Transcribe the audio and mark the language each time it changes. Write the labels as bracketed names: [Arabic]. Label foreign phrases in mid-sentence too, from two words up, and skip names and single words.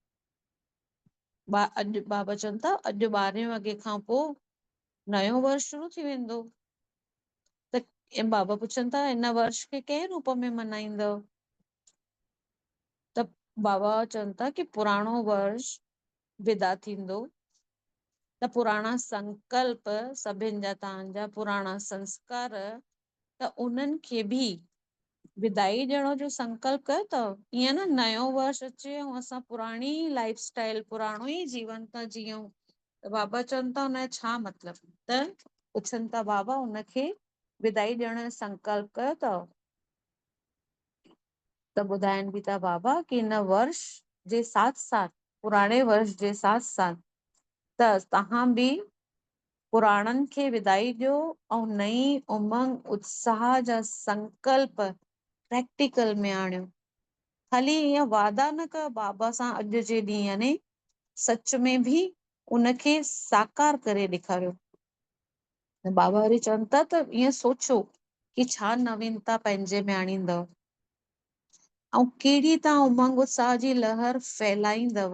[Sindhi] अॼु बाबा चवनि था अॼु 12 वॻे खां पोइ नयो वर्ष शुरू थी वेंदो। त बाबा पुछनि था हिन वर्ष खे कंहिं रूप में मल्हाईंदव? त बाबा चवनि था कि पुराणो वर्ष विदा थींदो, त पुराणा संकल्प सभिनि जा, तव्हांजा पुराणा संस्कार, त उन्हनि खे बि विदाई ॾियण जो संकल्प कयो अथव। ईअं न नयो वर्ष अचे ऐं असां पुराणी [English] life style, [Sindhi] पुराणो ई जीवन था जियूं। त बाबा चवनि था हुनजो छा मतिलबु? त पुछनि था बाबा हुनखे विदाई ॾियण जो संकल्प कयो अथव? त ॿुधाइनि बि था बाबा कि हिन वर्ष जे साथ साथ, पुराणे वर्ष जे साथ साथ, त तव्हां बि पुराणनि खे विदाई ॾियो ऐं नई उमंग उत्साह जा संकल्प प्रैक्टिकल में आणियो। ख़ाली ईअं वादा न कयो बाबा सां अॼु जे ॾींहं, यानी सच में बि उनखे साकार करे ॾेखारियो। बाबा वरी चवनि था त ईअं सोचो कि छा नवीनता पंहिंजे में आणींदव ऐं कहिड़ी तव्हां उमंग उत्साह जी लहर फैलाईंदव।